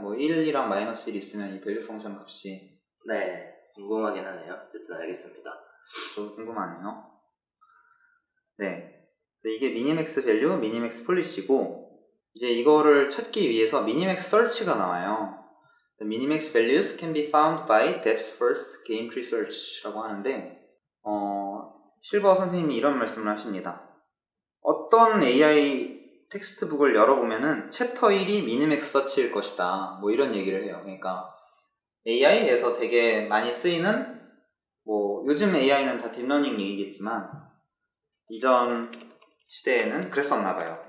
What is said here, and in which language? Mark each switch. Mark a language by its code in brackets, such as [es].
[ko] 뭐 1이랑 마이너스 1이 있으면 이 밸류 펑션 값이. 네. 궁금하긴 하네요. 어쨌든 알겠습니다. 저도 궁금하네요. 네. 이게 미니맥스 밸류, 미니맥스 폴리시고, 이제 이거를 찾기 위해서 미니맥스 서치가 나와요. [en] The minimax values can be found by depth first game tree search [ko] 라고 하는데, 실버 선생님이 이런 말씀을 하십니다. 어떤 AI 텍스트북을 열어보면은 챕터 1이 미니맥스 서치일 것이다. 뭐 이런 얘기를 해요. 그러니까 AI에서 되게 많이 쓰이는, 뭐 요즘 AI는 다 딥러닝 얘기겠지만 이전 시대에는 그랬었나봐요.